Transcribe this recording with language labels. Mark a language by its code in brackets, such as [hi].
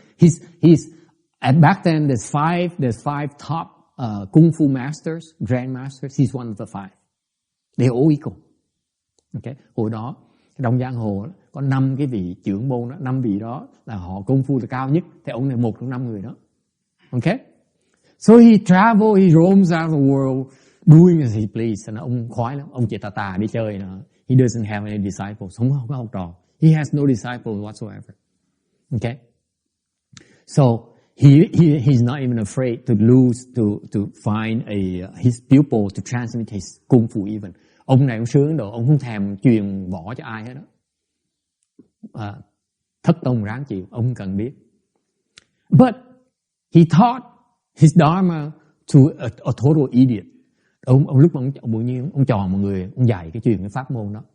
[en] He's back then there's five top kung fu masters, grandmasters. He's one of the 5. They're all equal. Okay. [vi] Hồi đó trong giang hồ có 5 cái vị trưởng môn đó, 5 vị đó là họ kung fu là cao nhất, thì ông này một trong 5 người đó. [en] Okay. So he roams out the world doing as he please. [vi] And ông khoái lắm, ông chỉ tà đi chơi nữa. [en] He doesn't have any disciples, [vi] không có học trò. [en] He has no disciples whatsoever. Okay. So he's not even afraid to find his pupil to transmit his kung fu even. [vi] Ông này ông sướng đồ, ông không thèm truyền võ cho ai hết đó. Thất tông ráng chịu, ông không cần biết. [en] But he taught his dharma to a total idiot. [vi] Ông lúc mà ông chọn một người, ông dạy cái truyền cái pháp môn đó.